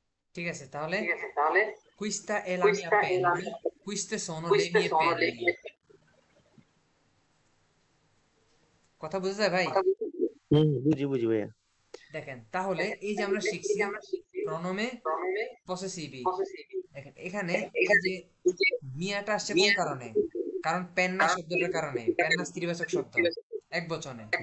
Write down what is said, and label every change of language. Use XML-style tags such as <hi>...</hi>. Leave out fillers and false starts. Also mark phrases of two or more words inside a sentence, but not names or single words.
<bn>ঠিক আছে, তাহলে</bn> <it>questa è la mia penna, queste sono le mie penne।</it> <bn>কথা বোঝা যায় ভাই? বুঝি বুঝি ভাইয়া। দেখেন, তাহলে এই যে আমরা শিখছি</bn> <it>pronomi possessivi.</it> <bn>দেখেন এখানে এই যে মিয়াটা আসছে কোন কারণে? কারণ পেন্না শব্দটার কারণে। পেন্না স্ত্রীবাচক শব্দ, এক বচনে।</bn>